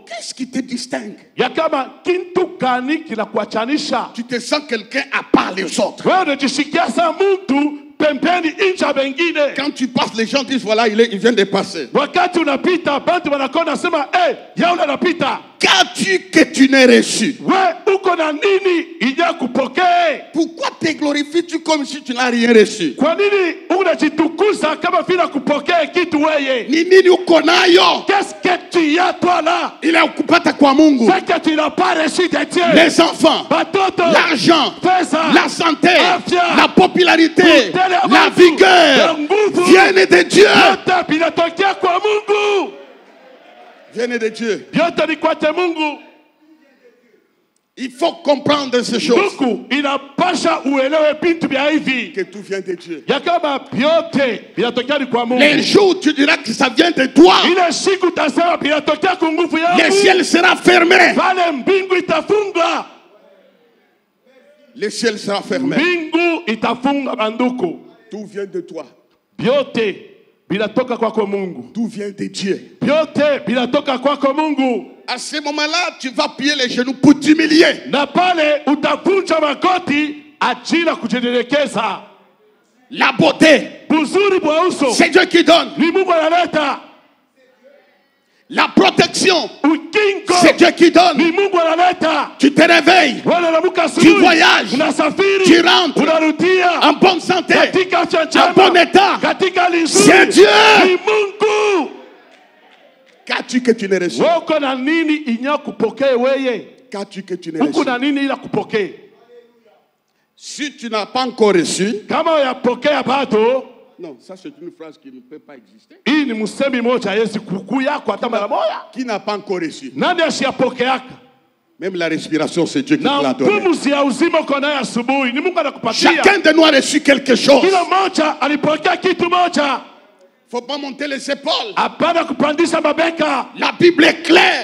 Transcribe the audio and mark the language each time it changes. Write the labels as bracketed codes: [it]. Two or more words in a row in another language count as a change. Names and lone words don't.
[fr] Qu'est-ce qui te distingue? [sw] ya kama kintu gani kinakuachanisha [fr] Tu te sens quelqu'un à part les autres. [sw] wewe unajisikia sa mtu pembeni incha bengine. [fr] Quand tu passes, les gens disent voilà, il vient de passer. [sw] Wakati unapita bantu wanakona sema yaula anapita. [fr] Qu'as-tu que tu n'aies reçu? [sw] We uko na nini ija kupokee? [fr] Pourquoi te glorifies-tu comme si tu n'as rien reçu? [sw] Kwa nini unajitukuza kama vile kupokea kitu weye? Ni nini uko nayo? [fr] Qu'est-ce que tu as toi là? [sw] Ile ukupata kwa Mungu. [fr] C'est que tu n'as pas reçu de Dieu. Les enfants, [sw] Batoto, [fr] l'argent, [sw] pesa, [fr] la santé, [sw] afya, [fr] la popularité, [sw] utele wa [fr] la [sw] Mungu, [fr] vigueur [sw] nguvu, [fr] viennent de Dieu. [sw] yote vinatokea kwa Mungu. [fr] Viennent de Dieu. [sw] Yote ni kwake Mungu. [fr] Il faut comprendre ces choses. [sw] Ndugu, inapasha uelewe vitu vya hivi [fr] Que tout vient de Dieu. [sw] ya kama vyote vinatokea ni kwa Mungu. [fr] Les jours où tu diras que ça vient de toi, [sw] Ile siku utasema vinatokea kwa nguvu [fr] le [sw] yangu, [fr] ciel sera fermé. [sw] pale mbingu itafunga. [fr] Le ciel sera fermé. [sw] Mbingu itafunga banduku. [fr] Tout vient de toi. [sw] Vyote vinatoka kwako Mungu. [fr] Tout vient de Dieu. [sw] Vyote vinatoka kwako Mungu. [fr] À ce moment-là, tu vas plier les genoux pour t'humilier. [sw] Na pale utavunja magoti ajili ya kujinyenyekeza. [fr] La beauté, [sw] Buzuri bwa uso [fr] c'est Dieu qui donne. [sw] ni Mungu analeta. [fr] La protection, [sw] Ukingo [fr] c'est Dieu qui donne. [sw] ni Mungu analeta. [fr] Tu te réveilles [sw] Wala unaamka [fr] Tu [sw] asubuhi, [fr] voyages. [sw] unasafiri, [fr] Tu rentres. [sw] unarudia [fr] en bonne santé, [sw] katika afya [fr] en [sw] njema, [fr] bon état. [sw] katika hali nzuri. [fr] C'est Dieu. [sw] Ni Mungu. [fr] Qu'as-tu que tu n'aies reçu? [sw] Wewe uko na nini inya kupokee weye? [fr] Qu'as-tu que tu n'aies [sw] Uko [fr] reçu? [sw] na nini ila kupokee? [fr] Si tu n'as pas encore reçu, [sw] Kama yapokea bado, [fr] Non, ça c'est une phrase qui ne peut pas exister. [sw] Hii ni msemi moja hawezi kukuya kwa hata mara moja. [fr] Qui n'a pas encore reçu? [sw] Nani ashiyapokeaka? [fr] Même la respiration, c'est Dieu qui te [sw] Na [fr] l'a donné. [sw] pumzi ya uzima uko nayo asubuhi ni Mungu anakupatia. [fr] Chacun de nous a reçu quelque chose. [sw] Kila mmoja alipokea kitu moja. [fr] Faut pas monter les épaules. [sw] Hapana kupandisha mabeka. [fr] La Bible est claire.